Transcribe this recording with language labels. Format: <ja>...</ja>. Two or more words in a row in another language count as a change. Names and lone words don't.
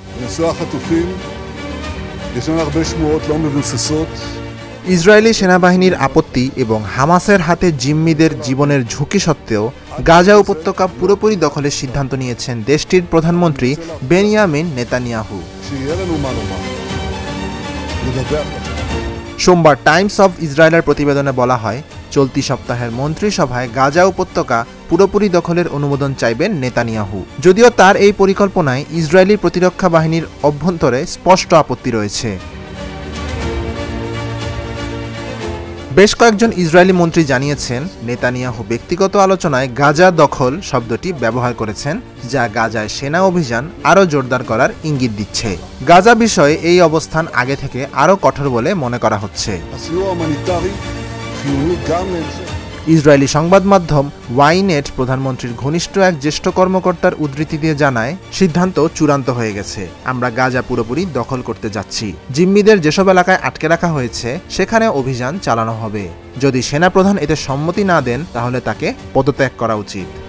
<he>בנושא החטופים ישנן הרבה שמועות לא מבוססות.</he> <bn>ইসরায়েলি সেনাবাহিনীর আপত্তি এবং হামাসের হাতে জিম্মিদের জীবনের ঝুঁকি সত্ত্বেও গাজা উপত্যকা পুরোপুরি দখলের সিদ্ধান্ত নিয়েছেন দেশটির প্রধানমন্ত্রী বেনিয়ামিন নেতানিয়াহু।</bn> <he>שיהיה לנו מה לומר. לדווח לכם.</he> <bn>সোমবার টাইমস অফ ইসরায়েলের প্রতিবেদনে বলা হয়, চলতি সপ্তাহের মন্ত্রিসভায় গাজা উপত্যকা পুরোপুরি দখলের অনুমোদন চাইবেন নেতানিয়াহু। যদিও তার এই পরিকল্পনায় ইসরায়েলি প্রতিরক্ষা বাহিনীর অভ্যন্তরে স্পষ্ট আপত্তি রয়েছে। বেশ কয়েকজন ইসরায়েলি মন্ত্রী জানিয়েছেন, নেতানিয়াহু ব্যক্তিগত আলোচনায় গাজা দখল শব্দটি ব্যবহার করেছেন, যা গাজায় সেনা অভিযান আরও জোরদার করার ইঙ্গিত দিচ্ছে। গাজা বিষয়ে এই অবস্থান আগে থেকে আরও কঠোর বলে মনে করা হচ্ছে।</bn> <he>הסיוע ההומניטרי חיוני גם להמשך.</he> <bn>ইসরায়েলি সংবাদ মাধ্যম ওয়াইনেট প্রধানমন্ত্রীর ঘনিষ্ঠ এক জ্যেষ্ঠ কর্মকর্তার উদ্ধৃতি দিয়ে জানায়, সিদ্ধান্ত চূড়ান্ত হয়ে গেছে। আমরা গাজা পুরোপুরি দখল করতে যাচ্ছি। জিম্মিদের যেসব এলাকায় আটকে রাখা হয়েছে সেখানে অভিযান চালানো হবে। যদি সেনাপ্রধান এতে সম্মতি না দেন তাহলে তাকে পদত্যাগ করা উচিত।</bn>